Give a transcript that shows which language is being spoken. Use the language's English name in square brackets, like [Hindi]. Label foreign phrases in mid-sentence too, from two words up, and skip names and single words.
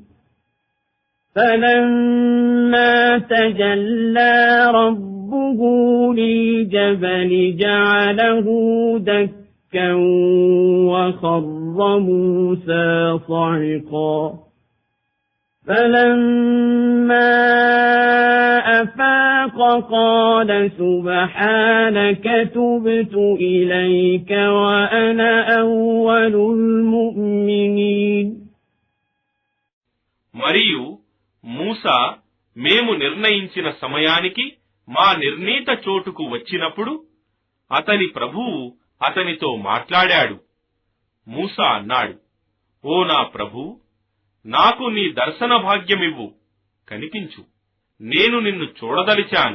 [Arabic] فَلَمَّا تَجَلَّى رَبُّهُ لِلْجَبَلِ جَعَلَهُ دَكًّا وَخَرَّ مُوسَى صَعِقًا. فَلَمَّا أَفَاقَ قَالَ سُبْحَانَكَ تُبْتُ إِلَيْكَ وَأَنَا أَوَّلُ الْمُؤْمِنِينَ. [Telugu] మరియు మూసా మేము నిర్ణయించిన సమయానికి మా నిర్ణీత చోటుకు వచ్చినప్పుడు అతని ప్రభువు అతనితో మాట్లాడాడు. మూసా అన్నాడు, ఓ నా ప్రభూ, నాకు నీ దర్శన భాగ్యమివ్వు, కనిపించు, నేను నిన్ను చూడదలిచాను.